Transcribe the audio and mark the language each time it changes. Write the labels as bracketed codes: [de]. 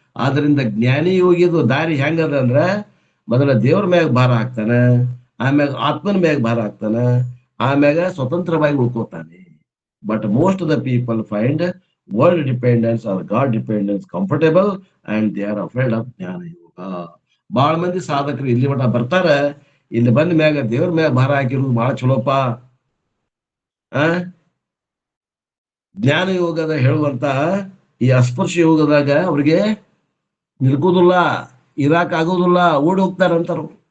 [kn] ಆದ್ರಿಂದ ಜ್ಞಾನಿ ಯೋಗಿದು ದಾರಿ ಹೆಂಗದ ಅಂದ್ರ ಮೊದಲ ದೇವ್ರ ಮ್ಯಾಗ ಭಾರ ಹಾಕ್ತಾನ, ಆಮ್ಯಾಗ ಆತ್ಮನ ಮ್ಯಾಗ ಭಾರ ಹಾಕ್ತಾನ, ಆಮ್ಯಾಗ ಸ್ವತಂತ್ರವಾಗಿ ಉಳ್ಕೋತಾನೆ. [en] But most of the people find world dependence or God dependence comfortable and they are afraid of jnana yoga. [kn] ಬಹಳ ಮಂದಿ ಸಾಧಕರು ಇಲ್ಲಿ ಮಠ ಬರ್ತಾರ, ಇಲ್ಲಿ ಬಂದ ಮ್ಯಾಗ ದೇವ್ರ ಮ್ಯಾಗ ಭಾರ ಹಾಕಿರೋದು ಬಹಳ ಚಲೋಪ. ಜ್ಞಾನ ಯೋಗದ ಹೇಳುವಂತ ಈ ಅಸ್ಪರ್ಶ ಯೋಗದಾಗ ಅವ್ರಿಗೆ ನಿಲ್ಕೋದಿಲ್ಲ, ಇರಾಕ್ ಆಗೋದಿಲ್ಲ, ಓಡಿ ಹೋಗ್ತಾರಂತಾರ.